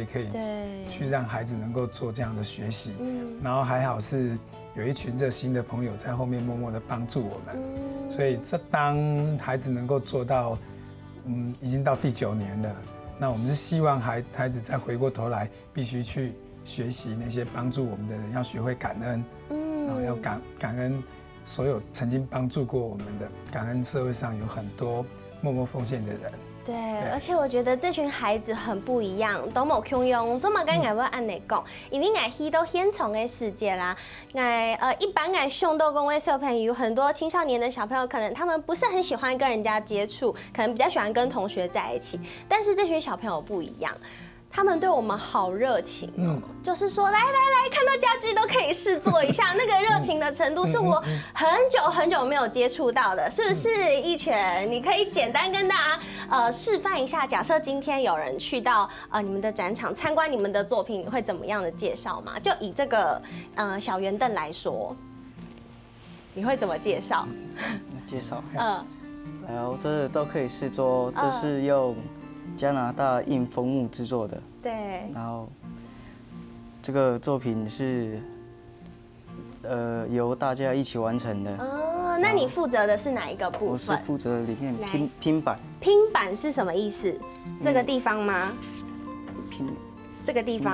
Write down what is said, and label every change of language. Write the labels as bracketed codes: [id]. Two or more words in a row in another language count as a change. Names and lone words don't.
[zh] 可以去讓孩子能夠做這樣的學習，然後還好是有一群熱心的朋友在後面默默的幫助我們，所以這當孩子能夠做到，已經到第9年了，那我們是希望孩子再回過頭來，必須去學習那些幫助我們的人，要學會感恩，然後要感恩所有曾經幫助過我們的，感恩社會上有很多默默奉獻的人。對，而且我覺得這群孩子很不一樣，都冇窮用，這麼跟我按你講，因為我去到現場的世界啦，一般上到公的小朋友，很多青少年的小朋友，可能他們不是很喜歡跟人家接觸，可能比較喜歡跟同學在一起，但是這群小朋友不一樣。他們對我們好熱情哦，就是說來，看到家具都可以試做一下，那個熱情的程度是我很久沒有接觸到的，是不是？義全，你可以簡單跟大家示範一下，假設今天有人去到你們的展場參觀你們的作品，你會怎麼樣的介紹嗎？就以這個小圓凳來說，你會怎麼介紹？介紹，然後這都可以試做，這是用加拿大硬枫木製作的，對。然後這個作品是由大家一起完成的。那你负责的是哪一个部分？我是负责里面拼板。拼板是什么意思？这个地方吗？这个地方。